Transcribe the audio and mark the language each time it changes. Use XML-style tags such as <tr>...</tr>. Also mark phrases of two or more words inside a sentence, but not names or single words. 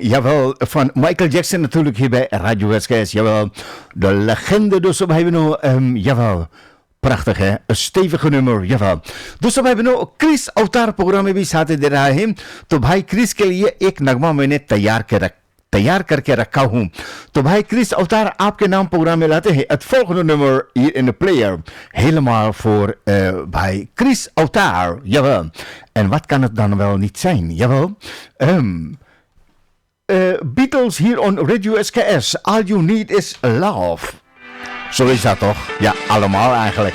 <nl>Jawel, van Michael Jackson natuurlijk hier bij Radio SKS. Jawel, de legende dus op hebben we jawel. Prachtig hè, een stevige nummer, jawel. Dus op hebben we Chris Avtar programma</nl> <hi>भी साथ दे रहा है. तो भाई क्रिस के लिए एक नगमा मैंने तैयार करके रखा हूँ. तो भाई क्रिस अवतार आपके नाम प्रोग्राम में लाते हैं</hi> <nl>het volgende nummer hier in de player. Helemaal voor भाई Chris Avtar, jawel. En wat kan het dan wel niet zijn, jawel. Beatles hier on Radio SKS.</nl> <en>All you need is love.</en> <nl>Zo is dat toch? Ja, allemaal eigenlijk.</nl>